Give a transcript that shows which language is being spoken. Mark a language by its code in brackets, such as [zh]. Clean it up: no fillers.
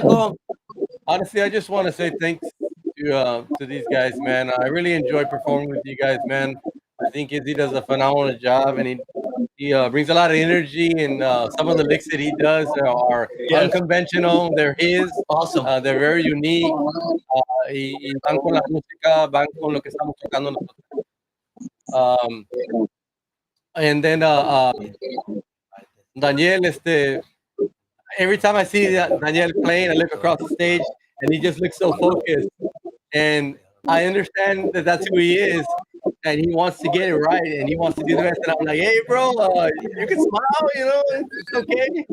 [es] público? [en] honestly, I just want to say thanks to these guys, man. I really enjoy performing with you guys, man. I think Izzy does a phenomenal job, and he brings a lot of energy. And some of the licks that he does are Yes. unconventional. They're his. Awesome. They're very unique. [es] Y van con la música, van con lo que estamos tocando nosotros. [en] And then Daniel, every time I see Daniel playing, I look across the stage, and he just looks so focused. And I understand that that's who he is, and he wants to get it right, and he wants to do the best. And I'm like, hey, bro, you can smile, it's okay.